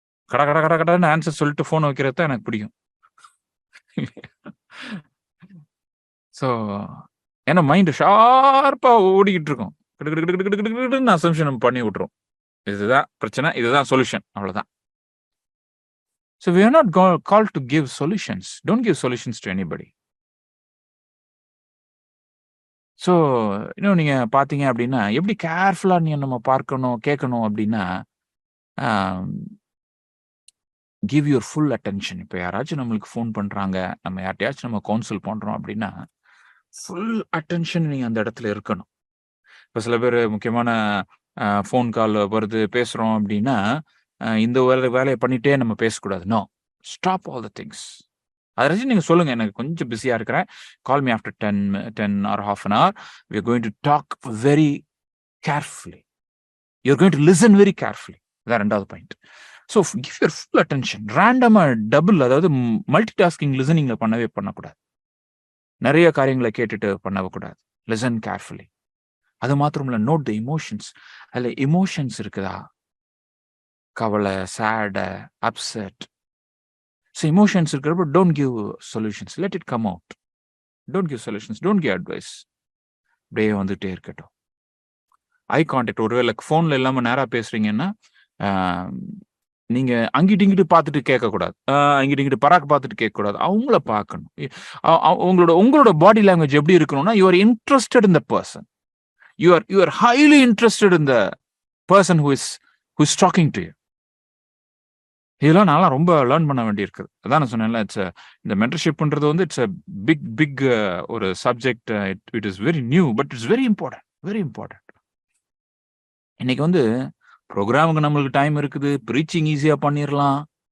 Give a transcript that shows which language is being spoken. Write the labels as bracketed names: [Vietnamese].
[Tamil] கடன்னு ஆன்சர் சொல்லிட்டு ஃபோன் வைக்கிறது தான் எனக்கு பிடிக்கும். ஸோ ஏன்னா மைண்ட் ஷார்ப்பா ஓடிக்கிட்டு இருக்கும். கிடுகிடுன்னு அசம்ப்ஷன் பண்ணி விட்டுரும். இதுதான் பிரச்சனை, இதுதான் சொல்யூஷன், அவ்வளவுதான். [English] So we are not called to give solutions. Don't give solutions to anybody. [Tamil] So இன்னும் நீங்க பார்த்தீங்க அப்படின்னா, எப்படி கேர்ஃபுல்லா நம்ம பார்க்கணும், கேட்கணும் அப்படின்னா, [English] Give your full attention. [Tamil] இப்போ யாராச்சும் நம்மளுக்கு ஃபோன் பண்றாங்க, நம்ம யார்ட்டையாச்சும் நம்ம கவுன்சில் பண்றோம் அப்படின்னா, ஃபுல் அட்டென்ஷன் நீங்க அந்த இடத்துல இருக்கணும். இப்போ சில பேர் முக்கியமான ஃபோன் கால் வருது, பேசுறோம் அப்படின்னா, இந்த வேலையை பண்ணிட்டே நம்ம பேசக்கூடாது. [English] No, stop all the things. [Tamil] அதாச்சும் நீங்க சொல்லுங்க, எனக்கு கொஞ்சம் பிஸியா இருக்கிறேன், [English] Call me after 10 or half an hour. We are going to talk very carefully. You are going to listen very carefully. [Tamil] அதான் 2வது point. So [English] Give your full attention. [Tamil] ரேண்டமா டபுள், அதாவது மல்டி டாஸ்கிங் லிசனிங்ல பண்ணக்கூடாது. நிறைய காரியங்களை கேட்டுட்டு பண்ணக்கூடாது. [English] Listen carefully. [Tamil] அது மாத்திரம் இல்ல, [English] Note the emotions. [Tamil] அதுல இமோஷன்ஸ் இருக்குதா? கவலை, சேட், அப்செட். ஸோ இமோஷன்ஸ் இருக்கிறப்ப [English] Don't give solutions, let it come out. Don't give solutions, don't give advice. [Tamil] அப்படியே வந்துட்டே இருக்கட்டும். ஐ கான்டாக்ட், ஒருவேளை ஃபோன்ல இல்லாம நேரா பேசுறீங்கன்னா, நீங்க அங்கிட்டு இங்கிட்டு பார்த்துட்டு கேட்கக்கூடாது. இங்கிட்டு பராக்கு பார்த்துட்டு கேட்கக்கூடாது. அவங்கள பார்க்கணும். உங்களோட பாடி லாங்குவேஜ் எப்படி இருக்கணும்னா, [English] You are interested in the person. You are highly interested in the person who is talking to you. [Tamil] இதெல்லாம் நான் ரொம்ப லேர்ன் பண்ண வேண்டியிருக்கு. அதான் நான் சொன்னேன்ல, இந்த மென்டர்ஷிப்ன்றது வந்து [English] it's a big [Tamil] ஒரு subject. [English] It is very new, but it's very important. [Tamil] இன்னைக்கு வந்து ப்ரோக்ராமுக்கு நம்மளுக்கு டைம் இருக்குது, ப்ரீச்சிங் ஈஸியா பண்ணிடலாம்.